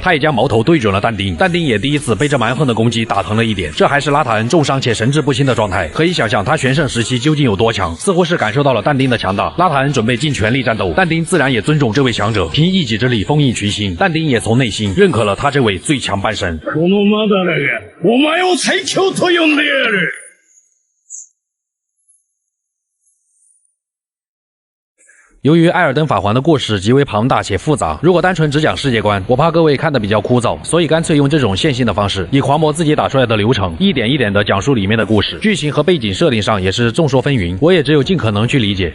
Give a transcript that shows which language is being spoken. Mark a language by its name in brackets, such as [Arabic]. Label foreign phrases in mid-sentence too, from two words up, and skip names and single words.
[Chinese] 他也将矛头对准了但丁，但丁也第一次被这蛮横的攻击打疼了一点。这还是拉塔恩重伤且神志不清的状态，可以想象他全盛时期究竟有多强。似乎是感受到了但丁的强大，拉塔恩准备尽全力战斗。但丁自然也尊重这位强者，凭一己之力封印群星。但丁也从内心认可了他这位最强半神。 [Japanese] このマダラがお前を最強と呼んでやる。 [Chinese] 由于艾尔登法环的故事极为庞大且复杂，如果单纯只讲世界观，我怕各位看得比较枯燥，所以干脆用这种线性的方式，以狂魔自己打出来的流程，一点一点的讲述里面的故事。剧情和背景设定上也是众说纷纭，我也只有尽可能去理解。